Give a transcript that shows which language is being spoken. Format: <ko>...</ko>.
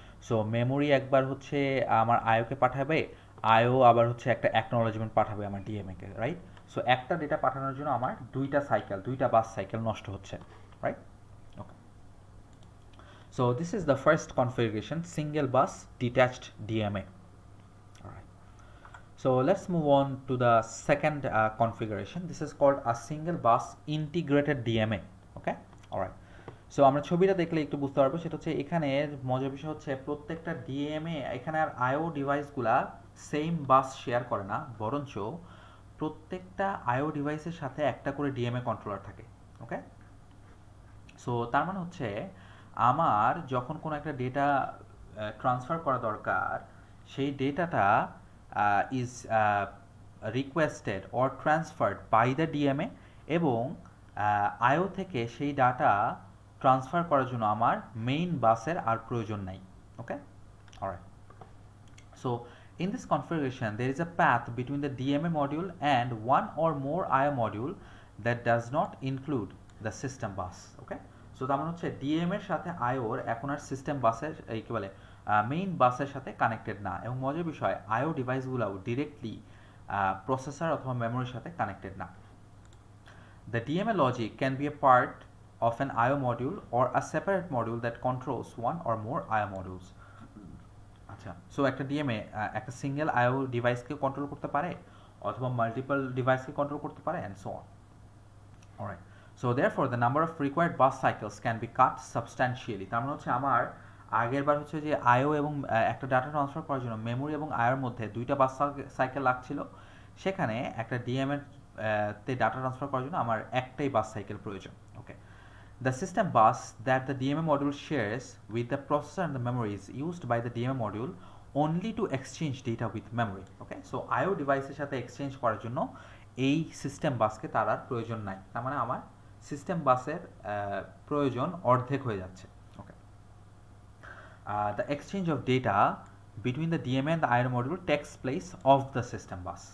<bn>So memory একবার হচ্ছে আমার আইওকে পাঠাবে, আইও আবার হচ্ছে একটা অ্যাকনোলেজমেন্ট পাঠাবে আমার ডিএমএকে, রাইট? সো একটা ডেটা পাঠানোর জন্য আমার দুইটা বাস সাইকেল নষ্ট হচ্ছে, right?</bn> <en>Okay, so this is the first configuration, single bus detached DMA. So let's move on to the second configuration. This is called a single bus integrated DMA.</en> <bn>Okay, alright. So আমরা ছবিটা দেখলে একটু বুঝতে পারবো। সেটা হচ্ছে এখানে মজার বিষয় হচ্ছে প্রত্যেকটা ডিএমএ, এখানে আর আইও ডিভাইসগুলা সেম বাস শেয়ার করে না, বরঞ্চ প্রত্যেকটা আইও ডিভাইসের সাথে একটা করে ডিএমএ কন্ট্রোলার থাকে। ওকে, সো তার মানে হচ্ছে আমার যখন কোনো একটা ডেটা ট্রান্সফার করা দরকার, সেই ডেটাটা</bn> <en>is requested or transferred by the DMA,</en> <bn>এবং আইও থেকে সেই ডাটা ট্রান্সফার করার জন্য আমার মেইন বাসের আর প্রয়োজন নাই।</bn> <en>Okay, alright, so in this configuration there is a path between the DMA module and one or more IO module that does not include the system bus.</en> <bn>Okay, so তার মানে হচ্ছে ডিএমএর সাথে আইওর এখন আর সিস্টেম বাসের এই কি বলে মেইন বাসের সাথে কানেক্টেড না, এবং মজার বিষয় আইও ডিভাইসগুলোও ডিরেক্টলি প্রসেসর অথবা মেমোরির সাথে কানেক্টেড না।</bn> <en>The DMA logic can be a part of an IO module or a separate module that controls one or more IO modules.</en> <bn>আচ্ছা, সো একটা ডিএমএ একটা সিঙ্গেল আইও ডিভাইসকে কন্ট্রোল করতে পারে অথবা মাল্টিপল ডিভাইসকে কন্ট্রোল করতে পারে and so on.</bn> <en>Alright, so therefore the number of required bus cycles can be cut substantially.</en> <bn>তার মানে হচ্ছে আমার আগের বার হচ্ছে যে আইও এবং একটা ডাটা ট্রান্সফার করার জন্য মেমোরি এবং আইওর মধ্যে দুইটা বাস সাইকেল লাগছিল, সেখানে একটা ডিএমএর তে ডাটা ট্রান্সফার করার জন্য আমার একটাই বাস সাইকেল প্রয়োজন।</bn> <en>Okay, the system bus that the DMA module shares with the processor and the memory is used by the DMA module only to exchange data with memory.</en> <bn>Okay, so আইও ডিভাইসের সাথে exchange করার জন্য এই system বাসকে তার আর প্রয়োজন নাই। তার মানে আমার সিস্টেম বাসের প্রয়োজন অর্ধেক হয়ে যাচ্ছে।</bn> <en>Okay, the exchange of data between the DMA and the IO module takes place of the system bus.</en>